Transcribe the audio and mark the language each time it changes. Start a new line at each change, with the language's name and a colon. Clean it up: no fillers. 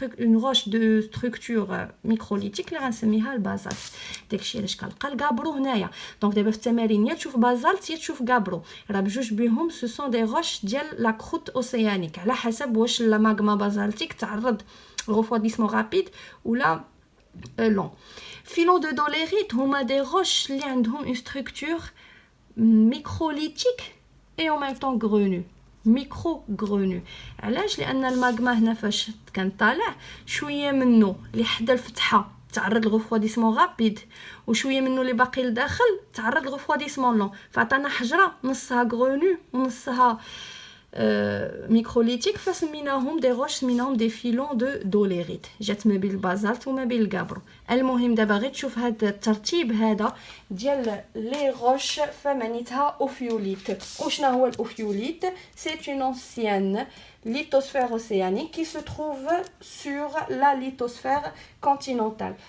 Arabic: اون روش دو ستركتور ميكروليتيك اللي غنسميها البازالت داكشي علاش كنلقى الغابرو هنايا دونك دابا في التمارين يا تشوف بازالت يا تشوف غابرو راه بجوج بهم سو سون دي روش ديال لا كروت اوسيانيك على حسب واش لا ماغما بازالتيك تعرض
French: refroidissement rapide ou là long. Filons de dolérite
Arabic: هما
French: des roches
Arabic: اللي عندهم
French: une structure microlithique et en même temps grenue. micro-grenue.
Arabic: علاش؟ لأن الماغما هنا فاش كان طالع شوية منه اللي حدا الفتحة تعرض للريفراديسمون رابيد وشويه منه اللي باقي لداخل تعرض للريفراديسمون لون فعطانا حجره نصها غرونو ونصها ميكروليتيك فسميناهم دي روش سميناهم دي فيلون دو دوليريت جات ما بين البازالت وما بين الغابرو المهم دابا غير تشوف هذا الترتيب هذا ديال لي روش فمانيتها اوفيوليت وشنا هو الاوفيوليت سي اون انسيان
French: lithosphère océanique qui se trouve sur la lithosphère continentale.